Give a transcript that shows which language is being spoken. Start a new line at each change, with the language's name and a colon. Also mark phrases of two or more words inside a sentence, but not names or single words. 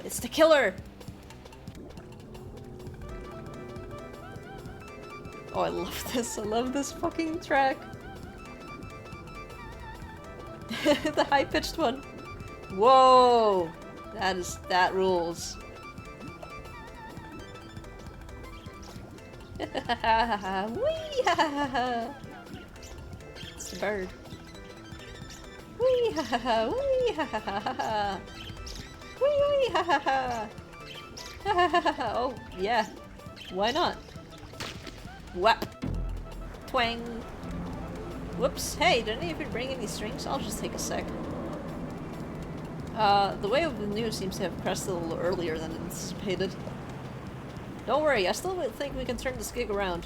English: It's the killer! Oh, I love this. I love this fucking track. The high-pitched one. Whoa! That rules. Wee ha ha ha! It's the bird. Wee ha ha ha! Wee ha ha ha ha! Wee ha ha ha! Ha ha ha ha! Oh yeah, why not? Whap! Twang! Whoops! Hey, did any of you bring any strings? I'll just take a sec. The wave of the news seems to have crested a little earlier than anticipated. Don't worry, I still think we can turn this gig around.